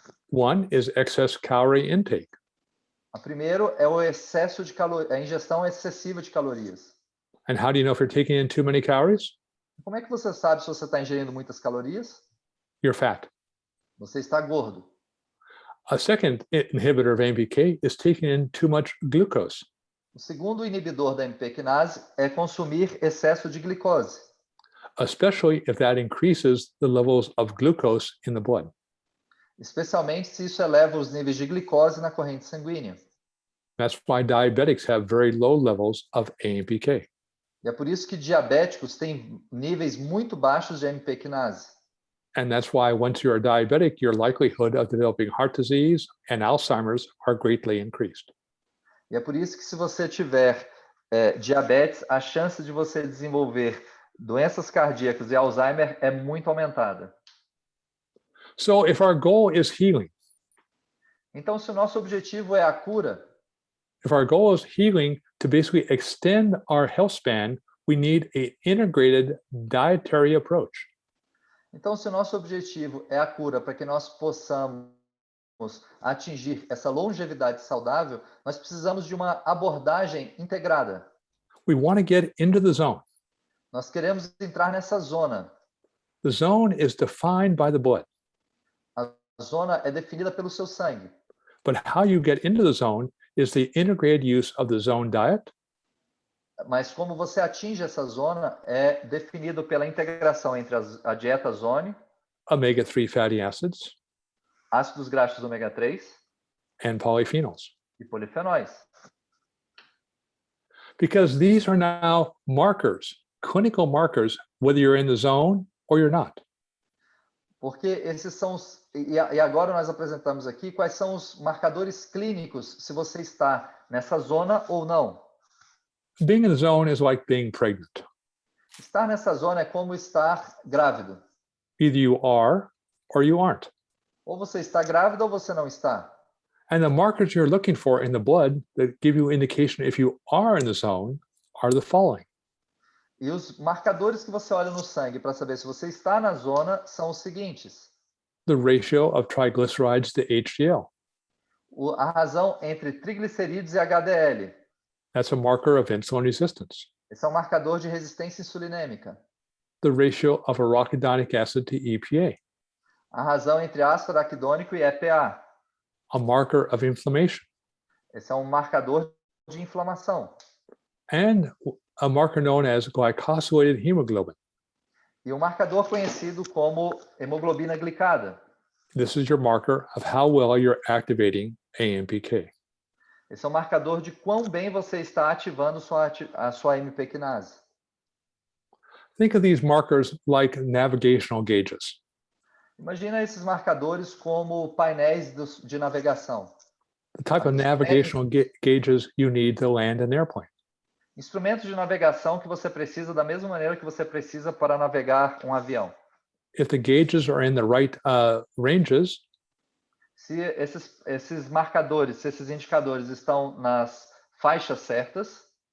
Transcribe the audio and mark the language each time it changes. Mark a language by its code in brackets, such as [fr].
[en] One is excess calorie intake. [pt] A primeiro é o excesso de a ingestão excessiva de calorias. [en] And how do you know if you're taking in too many calories? [pt] Como é que você sabe se você está ingerindo muitas calorias? [en] You're fat. [pt] Você está gordo. [en] A second inhibitor of AMPK is taking in too much glucose. [pt] O segundo inibidor da AMP quinase é consumir excesso de glicose, [en] especially if that increases the levels of glucose in the blood. [pt] especialmente se isso eleva os níveis de glicose na corrente sanguínea. [en] That's why diabetics have very low levels of AMPK. [pt] E é por isso que diabéticos têm níveis muito baixos de AMP quinase. [en] And that's why once you're diabetic, your likelihood of developing heart disease and Alzheimer's are greatly increased. [pt] E é por isso que se você tiver diabetes, a chance de você desenvolver doenças cardíacas e Alzheimer é muito aumentada. [en] So if our goal is healing, [pt] Então, se o nosso objetivo é a cura, [en] if our goal is healing to basically extend our health span, we need an integrated dietary approach. [pt] então se o nosso objetivo é a cura para que nós possamos atingir essa longevidade saudável, nós precisamos de uma abordagem integrada. [en] We want to get into the zone. [pt] Nós queremos entrar nessa zona. [en] The zone is defined by the blood, [pt] A zona é definida pelo seu sangue. [en] but how you get into the zone is the integrated use of the zone diet, [pt] Mas como você atinge essa zona é definido pela integração entre a dieta zone, [en] omega-3 fatty acids, [pt] ácidos graxos ômega 3 [en] and polyphenols. [pt] e polifenóis. [en] Because these are now markers, clinical markers, whether you're in the zone or you're not. [pt] Porque esses são e agora nós apresentamos aqui quais são os marcadores clínicos se você está nessa zona ou não. [en] Being in the zone is like being pregnant. [pt] Estar nessa zona é como estar grávido. [en] Either you are or you aren't. [pt] Ou você está grávida ou você não está. [en] And the markers you're looking for in the blood that give you indication if you are in the zone are the following. [pt] E os marcadores que você olha no sangue para saber se você está na zona são os seguintes: [en] The ratio of triglycerides to HDL, [pt] A razão entre triglicerídeos e HDL. [en] That's a marker of insulin resistance. [pt] Esse é um marcador de resistência insulinêmica. [en] The ratio of arachidonic acid to EPA. [pt] A razão entre ácido araquidônico e EPA. [en] A marker of inflammation. [pt] Esse é um marcador de inflamação. [en] And a marker known as glycosylated hemoglobin. [pt] E um marcador conhecido como hemoglobina glicada. [en] This is your marker of how well you're activating AMPK. [pt] Esse é um marcador de quão bem você está ativando a sua AMP quinase. [en] Think of these markers like navigational gauges. [pt] Imagina esses marcadores como painéis de navegação. [en] The type of navigational gauges you need to land an airplane. [pt] Instrumentos de navegação que você precisa da mesma maneira que você precisa para navegar um avião. [en] If the gauges are in the right ranges, [pt] se esses marcadores, se esses indicadores estão nas faixas certas,